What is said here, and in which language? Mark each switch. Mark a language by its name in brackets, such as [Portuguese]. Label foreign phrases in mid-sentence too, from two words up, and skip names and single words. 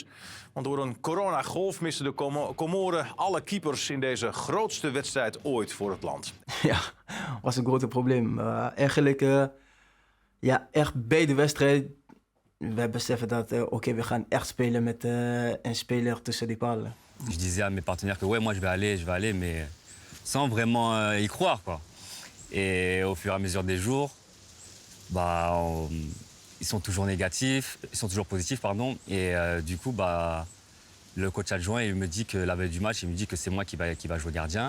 [Dutch] Want door een coronagolf misten de Comoren alle keepers in deze grootste wedstrijd ooit voor het land. Ja, was een groot probleem. Eigenlijk, ja, echt bij de wedstrijd... We beseffen dat oké, we gaan echt spelen met een speler tussen die palen. [French] Je disais à mes partenaires que ouais, moi je vais aller, mais sans vraiment y croire, quoi. Et au fur et à mesure des jours, ils sont toujours négatifs, ils sont toujours positifs, pardon. Et du coup, le coach adjoint, il me dit que la veille du match, il me dit que c'est moi qui va jouer gardien.